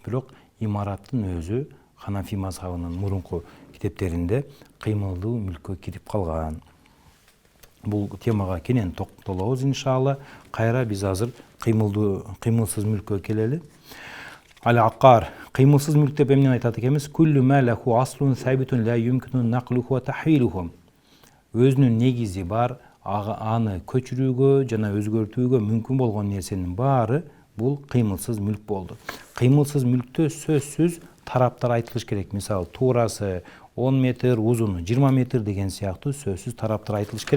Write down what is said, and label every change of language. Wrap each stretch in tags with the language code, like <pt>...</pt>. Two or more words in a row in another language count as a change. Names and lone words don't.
<ky>Бирок имараттын өзү Ханафи мазхабынын мурунку китептеринде кыймылдуу мүлккө кирип калган. Бул темага кенен токтолобуз иншалла. Кайра биз азыр кыймылсыз мүлккө келели. Al-Aqar, кыймылсыз мүлк деп эмнени айтат экенбиз?</ky> <ar>كل ما له أصل ثابت لا يمكن نقله وتحويله.</ar> <ky>Өзүнүн негизи бар, аны көчүрүүгө жана өзгөртүүгө мүмкүн болгон нерсенин баары бул кыймылсыз мүлк болду. Кыймылсыз мүлктө сөзсүз тараптар айтылыш керек. Мисалы, туурасы 10 метр, узуну 20 метр деген сыяктуу сөзсүз тараптар айтылыш керек.</ky>